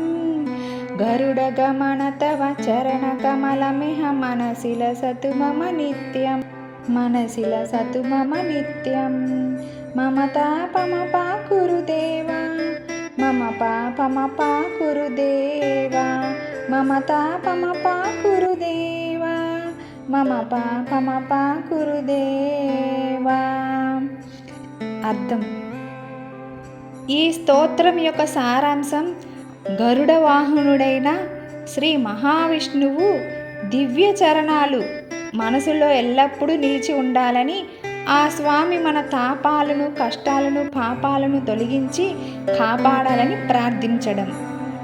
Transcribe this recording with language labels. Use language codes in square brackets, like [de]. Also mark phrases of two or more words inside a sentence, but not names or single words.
[sa] गरुडगमन तव चरणकमलमिह मनसि लसतु मम नित्यम्, मनसि लसतु मम नित्यम्। मम तापमपाकुरु देव, मम पापमपाकुरु देव, मम तापमपाकुरु देव, मम पापमपाकुरु देव। [te] అర్థం: ఈ స్తోత్రం యొక్క సారాంశం గరుడ వాహనుడైన శ్రీ మహావిష్ణువు దివ్య చరణాలు మనసులో ఎల్లప్పుడూ నిలిచి ఉండాలని, ఆ స్వామి మన తాపాలను, కష్టాలను, పాపాలను తొలగించి కాపాడాలని ప్రార్థించడం.